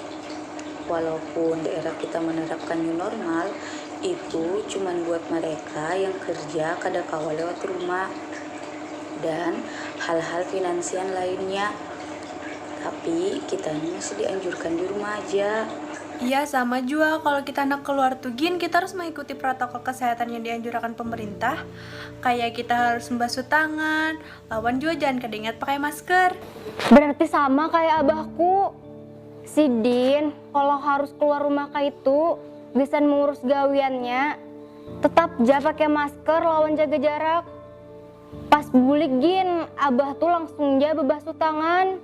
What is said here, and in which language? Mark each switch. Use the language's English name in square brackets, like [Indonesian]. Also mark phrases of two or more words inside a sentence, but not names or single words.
[Banjar] Walaupun daerah kita menerapkan [English] new normal, [Banjar] itu cuman buat mereka yang kerja kada kawal lewat rumah dan hal-hal finansial lainnya. [Indonesian] Tapi kita ini masih dianjurkan di rumah aja. [Banjar] Iya sama juga kalau kita nak keluar tuh Gin, kita harus mengikuti protokol kesehatan yang dianjurkan pemerintah. Kayak kita harus membasuh tangan, lawan juga jangan kedingat pakai masker. Berarti sama kayak abahku. Si Din, kalau harus keluar rumah kayak itu, bisa mengurus gawiannya, tetap aja pakai masker lawan jaga jarak. Pas bulik Gin, abah tuh langsung aja bebasuh tangan.